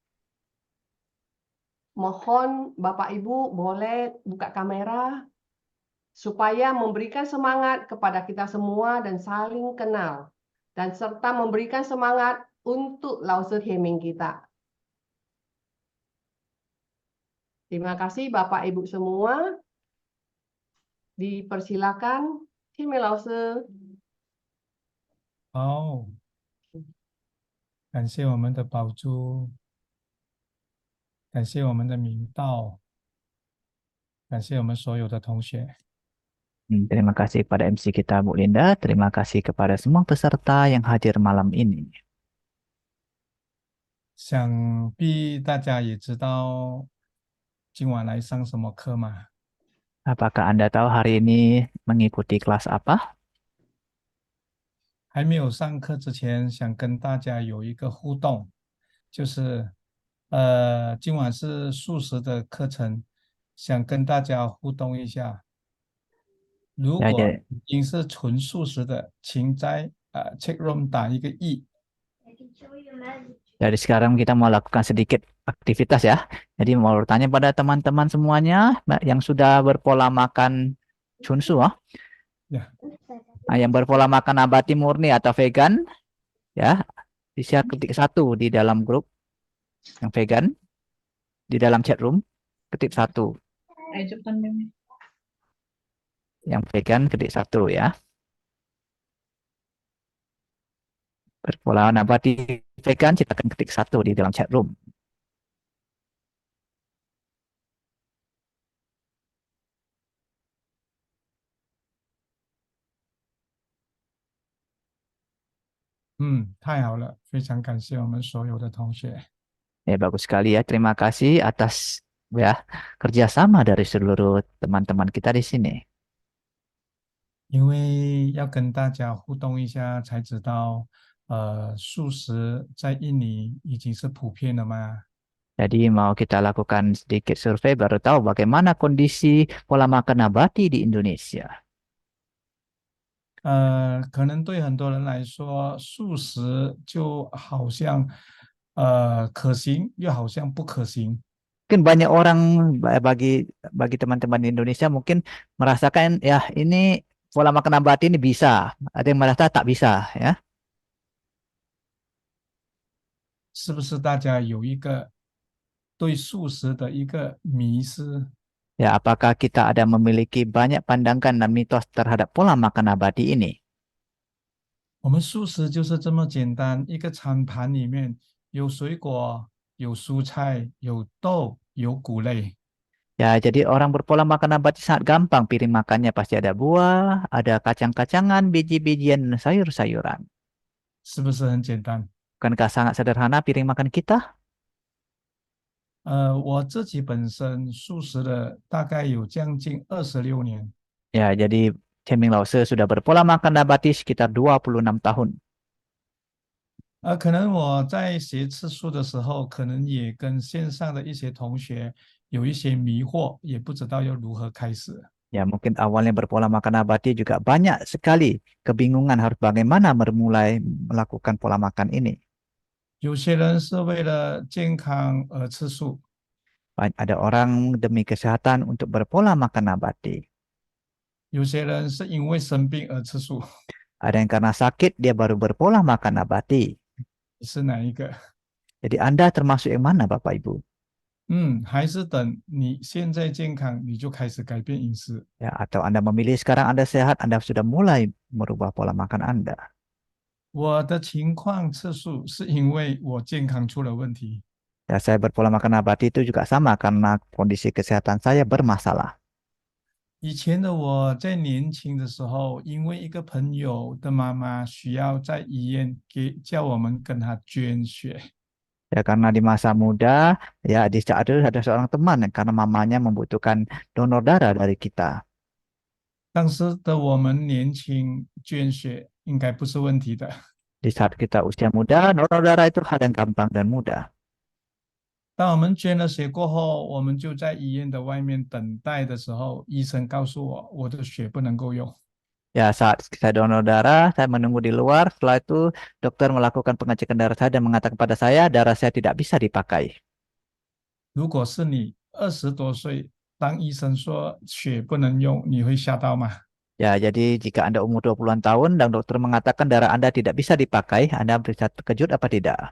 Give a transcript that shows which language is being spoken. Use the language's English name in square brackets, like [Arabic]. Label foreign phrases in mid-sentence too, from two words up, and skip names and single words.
[Indonesian] Mohon Bapak Ibu boleh buka kamera supaya memberikan semangat kepada kita semua dan saling kenal. Dan serta memberikan semangat untuk Lause Heming kita. Terima kasih Bapak Ibu semua. Dipersilakan, Heming Lause. [Chinese] 好，感谢我们的宝珠，感谢我们的明道，感谢我们所有的同学。 [Indonesian] Terima kasih kepada MC kita, Bu Linda. Terima kasih kepada semua peserta yang hadir malam ini. [Chinese] 想必大家也知道今晚来上什么课吗？ [Indonesian] Apakah Anda tahu hari ini mengikuti kelas apa? [Chinese] 还没有上课之前，想跟大家有一个互动，就是今晚是素食的课程，想跟大家互动一下。如 [Indonesian] Ya, [Chinese] 果已经是纯素食的，请在 [English] chat room [Chinese] 打一个1。 [Indonesian] Jadi sekarang kita mau lakukan sedikit aktivitas ya. Jadi mau bertanya pada teman-teman semuanya yang sudah berpola makan chunsu, Ya. yang berpola makan nabati murni atau vegan, ya, bisa ketik 1 di dalam grup yang vegan, di dalam [English] chat room, [Indonesian] ketik 1. Yang vegan ketik 1 ya. Berpola nabati vegan, silakan ketik 1 di dalam [English] chat room. [Chinese] 太好了，非常感谢我们所有的同学。 [Indonesian] Ya, bagus sekali ya. Terima kasih atas ya kerjasama dari seluruh teman-teman kita di sini. [Chinese] 因为要跟大家互动一下，才知道，素食在印尼已经是普遍了吗？ [Indonesian] Jadi mau kita lakukan sedikit survei baru tahu bagaimana kondisi pola makan nabati di Indonesia. [Chinese] 可能对很多人来说，素食就好像可行，又好像不可行。 [Indonesian] Mungkin banyak orang bagi teman-teman di Indonesia mungkin merasakan ya ini pola makan nabati ini bisa, ada yang merasa tak bisa ya. [Chinese] 是不是大家有一个对素食的一个迷思？ [Indonesian] Ya, apakah kita ada memiliki banyak pandangan dan mitos terhadap pola makan nabati ini? [Chinese] 我们素食就是这么简单，一个餐盘里面有水果、 有蔬菜，有豆，有谷类。 [Indonesian] Ya, jadi orang berpola makan nabati sangat gampang. Piring makannya pasti ada buah, ada kacang-kacangan, biji-bijian, dan sayur-sayuran. [Chinese] 是不是很简单？ [Indonesian] Bukankah sangat sederhana piring makan kita? [Chinese] 我自己本身素食了大概有将近26年。 [Indonesian] Ya, jadi Ceming Lause sudah berpola makan nabati sekitar 26 tahun. [Chinese] 可能我在学吃素的时候，可能也跟线上的一些同学有一些迷惑，也不知道要如何开始。 [Indonesian] Ya, mungkin awalnya berpola makan nabati juga banyak sekali kebingungan harus bagaimana memulai melakukan pola makan ini. [Chinese] 有些人是为了健康而吃素， [Indonesian] Ada orang demi kesehatan untuk berpola makan nabati. [Chinese] 有些人是因为生病而吃素。 [Indonesian] Ada yang karena sakit dia baru berpola makan nabati. [Chinese] 你是哪一个？ [Indonesian] Jadi Anda termasuk yang mana, Bapak Ibu? [Chinese] 还是等你现在健康，你就开始改变饮食。 [Indonesian] Ya, atau Anda memilih sekarang Anda sehat, Anda sudah mulai merubah pola makan Anda. [Chinese] 我的情况吃素是因为我健康出了问题。 [Indonesian] Ya, saya berpola makan nabati itu juga sama karena kondisi kesehatan saya bermasalah. [Chinese] 以前的我在年轻的时候，因为一个朋友的妈妈需要在医院叫我们跟她捐血， [Indonesian] Ya, karena di masa muda, ya di saat itu ada seorang teman karena mamanya membutuhkan donor darah dari kita. [Chinese] 当时的我们年轻捐血应该不是问题的。 [Indonesian] Di saat kita usia muda, donor darah itu hal yang gampang dan mudah. [Chinese] 当我们捐了血过后，我们就在医院的外面等待的时候，医生告诉我，我的血不能够用。 [Indonesian] Ya, saat saya donor darah, saya menunggu di luar. Setelah itu, dokter melakukan pengecekan darah saya dan mengatakan kepada saya, darah saya tidak bisa dipakai. [Chinese] 如果是你20多岁，当医生说血不能用，你会吓到吗？ [Indonesian] Ya, jadi jika Anda umur 20-an tahun dan dokter mengatakan darah Anda tidak bisa dipakai, Anda bisa terkejut apa tidak?